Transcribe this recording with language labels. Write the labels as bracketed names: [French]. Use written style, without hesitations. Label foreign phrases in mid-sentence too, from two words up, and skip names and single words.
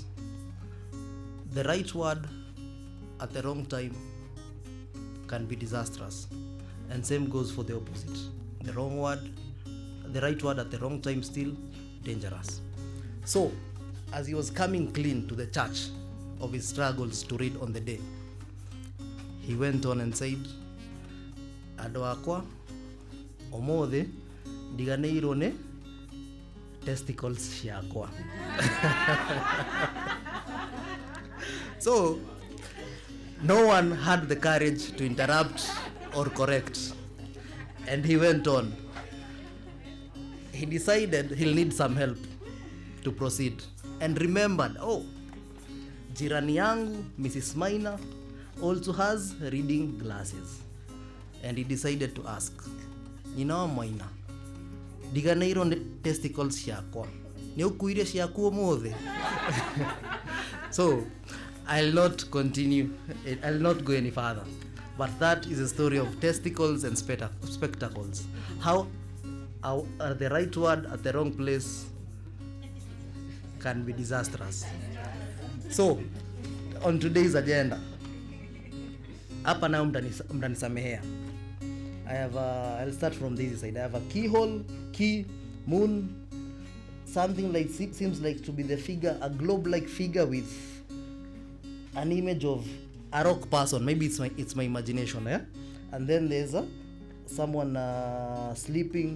[English] The right word at the wrong time can be disastrous, and same goes for the opposite. The right word at the wrong time, still dangerous. So as he was coming clean to the church of his struggles to read on the day, he went on and said, [Kikuyu] "Ando akwa omothe ndiganeirwo ne testicles ciakwa." [English] So no one had the courage to interrupt or correct, and he went on. He decided he'll need some help to proceed, and remembered, [Swahili] oh, jirani yangu Mrs. [English] Maina also has reading glasses, and he decided to ask, [Kikuyu] "Nina Maina, diganeiro testicles ciakwa ni ukuire ciaku mothe?" [English] So I'll not continue, I'll not go any further, but that is a story of testicles and spectacles. How the right word at the wrong place can be disastrous. So on today's agenda, [Swahili] hapa nao mtanisamehea, [English] I'll start from this side. I have a keyhole, key, moon, something like seems like to be the figure, a globe-like figure with an image of a rock person. Maybe it's my imagination, and then there's someone sleeping.